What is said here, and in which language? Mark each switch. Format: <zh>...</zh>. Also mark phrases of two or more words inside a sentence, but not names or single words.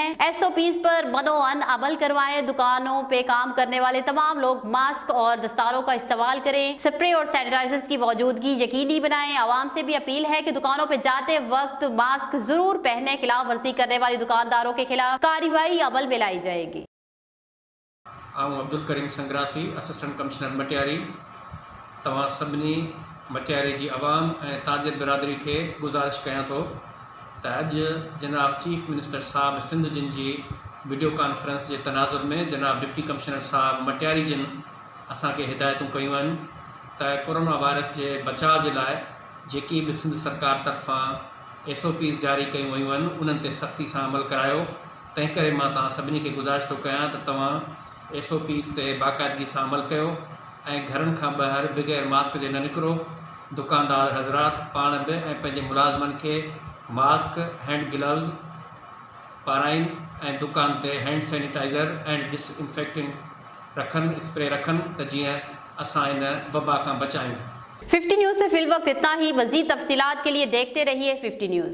<ur>SOPs پر من و عن عمل کروائیں. دکانوں پہ کام کرنے والے تمام لوگ ماسک اور دستاروں کا استعمال کریں. اسپرے اور سینیٹائزرز کی موجودگی یقینی بنائیں۔ عوام سے بھی اپیل ہے کہ دکانوں پہ جاتے وقت ماسک ضرور پہنے. خلاف ورزی کرنے والے دکانداروں کے خلاف کارروائی عمل میں لائی جائے گی.</ur> <sd>अब्दुल करीम संग्रासी,</sd> <en>assistant commissioner</en> <sd>मटियारी, तमाम सभिनी मटियारी जी आवाम ऐं ताजिर बिरादरी के गुजारिश कयां थो त अॼु जनाब</sd> <en>chief minister</en> <sd>साहब सिंध जिन जी</sd> <en>video conference</en> <ur>کے تناظر میں</ur> <sd>जनाब</sd> <en>deputy commissioner</en> <sd>साहब मटियारी जिन असांखे हिदायतूं कयूं आहिनि त</sd> <en>corona virus</en> <ur>کے بچاؤ کے لیے</ur> <sd>जेकी भी सिंध सरकार तरफां SOPs जारी कयूं वयूं आहिनि उन्हनि ते सख़्ती सां अमल करायो। तंहिं करे मां तव्हां सभिनी खे गुज़ारिश थो कयां त तव्हां SOPs ते बाक़ाइदगी सां अमल कयो ऐं घरनि खां ॿाहिरि बग़ैर मास्क जे न निकिरो। दुकानदार हज़रात पाण बि ऐं पंहिंजे मुलाज़िमनि खे मास्क,</sd> <en>hand gloves</en> <sd>पाराइनि ऐं दुकान ते</sd> <en>hand sanitizer and disinfectant</en> <sd>रखनि स्प्रे रखनि त जीअं असां इन वबा खां बचायूं।</sd> <ur>50 نیوز سے فی الوقت اتنا ہی۔ مزید تفصیلات کے لیے دیکھتے رہیے 50 نیوز.</ur>